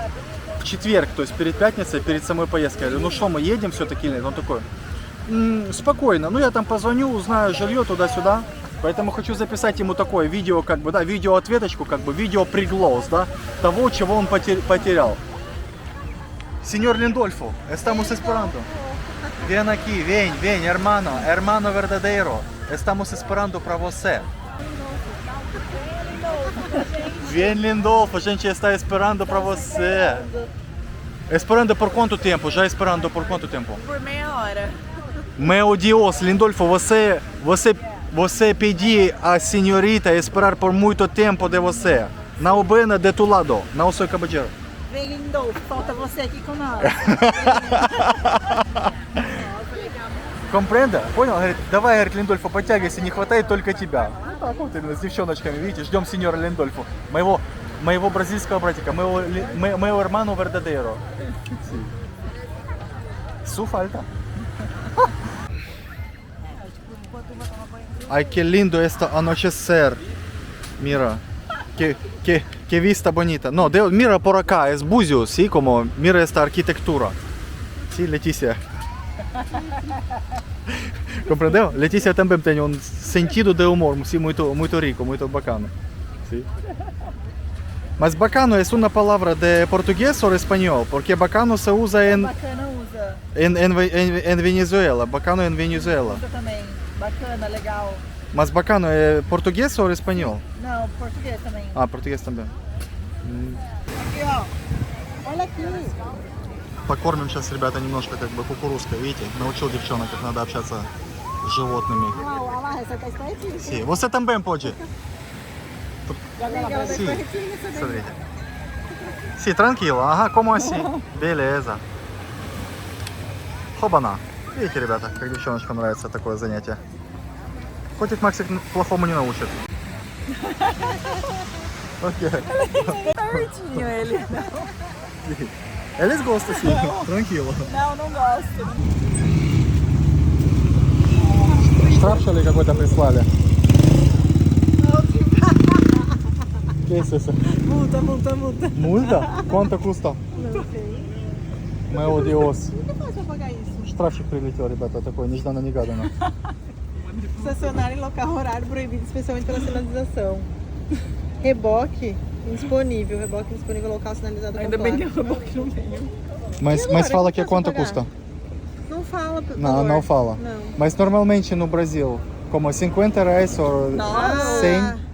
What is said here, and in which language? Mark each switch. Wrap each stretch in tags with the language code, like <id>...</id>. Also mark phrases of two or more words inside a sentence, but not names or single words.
<ru>В четверг, то есть перед пятницей, перед самой поездкой. Я говорю, ну что, мы едем все-таки или нет? Он такой, спокойно, ну я там позвоню, узнаю жилье туда-сюда. Поэтому хочу записать ему такое видео, как бы, да, видео-ответочку, как бы, видео-приглас, да, того, чего он потерял. Сеньор Линдольфо,</ru> <pt>estamos esperando.</pt> <es>Ven aquí, ven, hermano verdadeiro.</es> <pt>Estamos esperando para você. Vem, Lindolfo, a gente está esperando para você. Esperando por quanto tempo? Já esperando por quanto tempo? Por meia hora. Meu Deus, Lindolfo, você pediu a senhorita esperar por muito tempo de você. Não bem de tu lado, não sou caballero. Vem, Lindolfo, falta você aqui com nós.</pt> <es>Comprenda?</es> <ru>Понял? Говорит, давай, говорит, Линдольфо, подтягивайся, не хватает только тебя. Ну так вот именно, с девчоночками, видите, ждем сеньора Линдольфо, моего бразильского братика, моего</ru> <es>hermano verdadero. Su falta. Ay, qué lindo esto anochecer. Mira, qué vista bonita. No, mira por acá, es Buzios, ¿sí? Como, mira esta arquitectura. Sí, Leticia.</es> <pt>Compreendeu? Letícia também tem sentido de humor, sim, muito rico, muito bacana. Sim. Mas bacano é uma palavra de português ou espanhol? Porque bacano se usa em Venezuela. Bacano em Venezuela. Usa também. Bacana, legal. Mas bacano é português ou espanhol? Não, português também. Ah, português também. Aqui, ó. Olha aqui.</pt> <ru>Покормим сейчас, ребята, немножко как бы кукурузкой, видите? Научил девчонок, как надо общаться с животными.</ru> <es>Sí.</es> <pt>Você também pode.</pt> <es>Sí.</es> <ru>Смотрите. Sí,</ru> <pt>tranquilo. Ага, como assim? Beleza.</pt> <ru>Хобана. Видите, ребята, как девчоночкам нравится такое занятие. Хоть Максик плохому не научит. Окей.</ru> <pt>Ele. Eles gostam, sim. Tranquilo. Não gosto.</pt> <ru>Штраф, что ли, какой-то прислали?</ru> <es>¿Qué es eso?</es> <pt>Multa.</pt> <es>¿Multa? ¿Cuánto cuesta?</es> <pt>Não sei. Meu Deus. O que faz pra pagar isso?</pt> <ru>Штрафчик прилетел, ребята, такой, нежданно-негаданно.</ru> <pt>Estacionar em local horário proibido, especialmente pela sinalização. Reboque indisponível. Reboque indisponível, local sinalizado com Ainda bem que o reboque não tem. Mas fala que que quanto posso custa? Não fala. Não, não fala. Não. Mas normalmente no Brasil, como 50 reais ou 100?</pt>